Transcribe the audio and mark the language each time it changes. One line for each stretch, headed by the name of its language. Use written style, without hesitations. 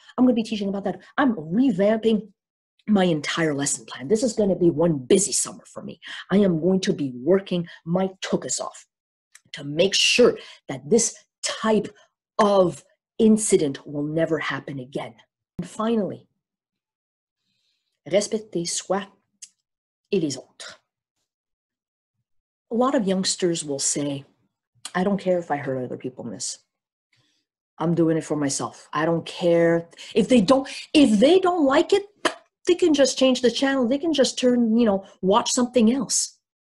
English: I'm revamping my entire lesson plan. This is going to be one busy summer for me. I am going to be working my tuchus off to make sure that this type of incident will never happen again. And finally,
French: respecter soi et les autres.
English: A lot of youngsters will say, I don't care if I hurt other people, miss. I'm doing it for myself. I don't care. If they don't like it, they can just change the channel. They can just turn, watch something else.